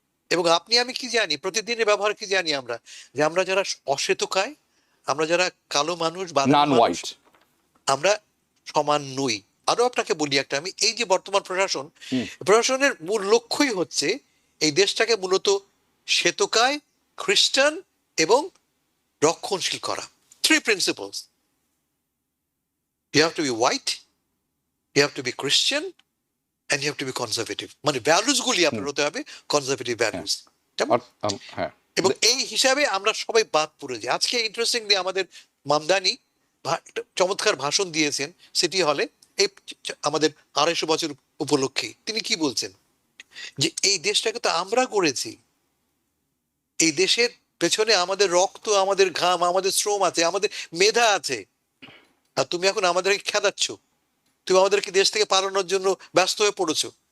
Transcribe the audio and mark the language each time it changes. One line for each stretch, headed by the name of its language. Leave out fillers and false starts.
Bangla: এবং আপনি আমি কি জানি, প্রতিদিনের ব্যবহার কি জানি আমরা, যে আমরা যারা অশ্বেতকায়, আমরা যারা কালো মানুষ,
English: non white,
Bangla: আমরা সমান নই। আরো আপনাকে বলি একটা, আমি এই যে বর্তমান প্রশাসনের মূল লক্ষ্যই হচ্ছে এই দেশটাকে মূলত শ্বেতকায়, খ্রিস্টান এবং রক্ষণশীল করা।
English: 3 principles: you have to be white, you have to be Christian, and you have to be conservative.
Bangla: মানে ভ্যালুস গুলি আপনার হতে হবে কনজারভেটিভ ভ্যালুস। হ্যাঁ, এবং এই হিসাবে আমরা সবাই বাদ পড়ে যাই। আজকে ইন্টারেস্টিংলি আমাদের মামদানি একটা চমৎকার ভাষণ দিয়েছেন সিটি হলে এই আমাদের 250 বছর উপলক্ষে। তিনি কি বলছেন যে এই দেশটাকে তো আমরা গড়েছি, এই দেশের পেছনে আমাদের রক্ত, আমাদের ঘাম, আমাদের শ্রম আছে, আমাদের মেধা আছে, আর তুমি এখন আমাদেরকে খেদাচ্ছ, তুমি আমাদেরকে দেশ থেকে পালানোর জন্য ব্যস্ত হয়ে পড়েছো।